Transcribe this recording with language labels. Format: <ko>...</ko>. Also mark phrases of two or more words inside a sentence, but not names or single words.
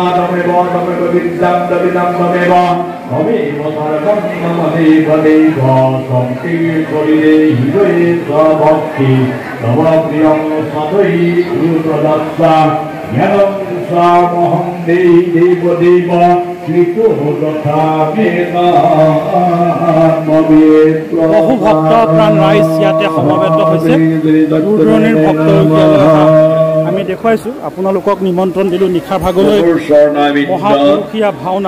<sa>तमेव विद्यां दविदं तमेव तमेव सर्वं ममेव देव संकीर्तने हृदये भक्ति तव प्रियं सदै गुरुप्रदत्ता ज्ञानं सामहं देहि देव देव</sa> <as>বহু ভক্ত প্ৰাণ ৰাইজ ইয়াতে সমবেত হৈছে দূৰ দূৰণিৰ ভক্ত আমি দেখুৱাইছোঁ আপোনালোকক নিমন্ত্ৰণ দিলোঁ নিশা ভাগলৈ মহাপুৰুষীয়া ভাওনা</as>